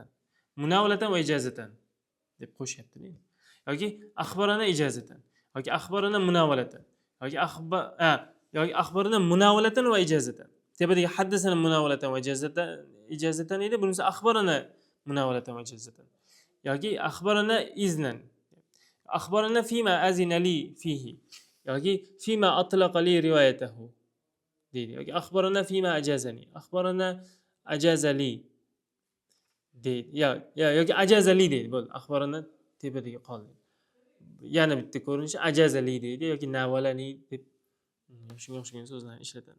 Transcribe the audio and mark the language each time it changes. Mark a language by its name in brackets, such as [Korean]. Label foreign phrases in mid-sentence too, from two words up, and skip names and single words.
[Arabic] مناولة وإجازة [Uzbek] deb qo'shyapti. Yoki [Arabic] أخبرنا إجازة, [Uzbek] yoki [Arabic] أخبرنا مناولة, [Uzbek] yoki [Arabic] أخبرنا مناولة وإجازة. [Uzbek] Tepedagi [Arabic] حدثنا مناولة وإجازة [Uzbek] edi, bunisi [Arabic] أخبرنا مناولة وإجازة. [Uzbek] Yoki [Arabic] أخبرنا إذنا. أخبرنا فيما أذن لي فيه. yoki فيما أطلق لي روايته deydi. [Uzbek] Yoki [Arabic] أخبرنا فيما أجازني. أخبرنا أجاز لي [Uzbek] deydi. Yoki ajazali deydi. Bo'ldi. Axborana tepadagi qoldi. Yana bitta ko'rinishi ajazali deydi yoki navalani deb Shunga o'xshagan so'zlarni ishlatadi.